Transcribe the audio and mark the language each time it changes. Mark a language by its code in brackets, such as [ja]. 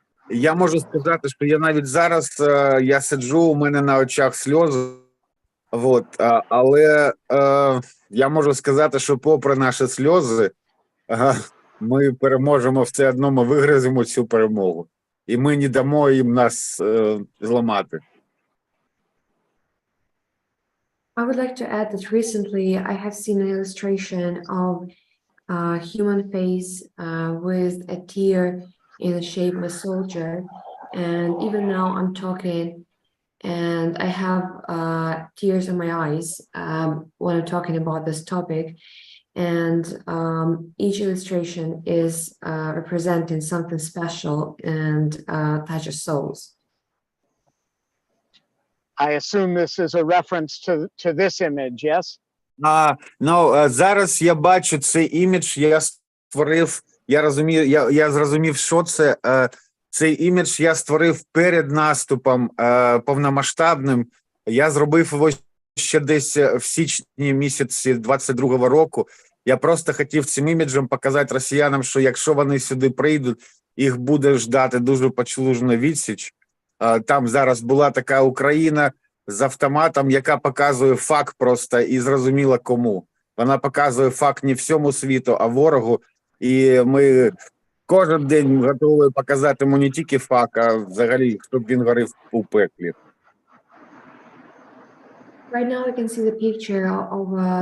[uk] Я можу сказати, що я навіть зараз, я сиджу, у мене на очах сльози. Вот, але я можу сказати, що попри наші сльози, ми переможемо все одно, ми вигриземо цю перемогу. І ми не дамо їм нас зламати. [en] I would like to add that recently I have seen an illustration of a human face with a tear in the shape of a soldier. And even now I'm talking and I have tears in my eyes when I'm talking about this topic. And each illustration is representing something special and touches souls. I assume this is a reference to this image, yes? [uk] Зараз я бачу цей імідж, я створив, я розумію, я зрозумів, що це. Цей імідж я створив перед наступом повномасштабним. Я зробив його ще десь в січні місяці 22-го року. Я просто хотів цим іміджем показати росіянам, що якщо вони сюди прийдуть, їх буде ждати дуже потужна відсіч. Там зараз була така Україна з автоматом, яка показує факт просто і зрозуміла кому. Вона показує факт не всьому світу, а ворогу. І ми кожен день готові показати йому не тільки факт, а взагалі, щоб він горів у пеклі. [en] Right now we can see the picture of a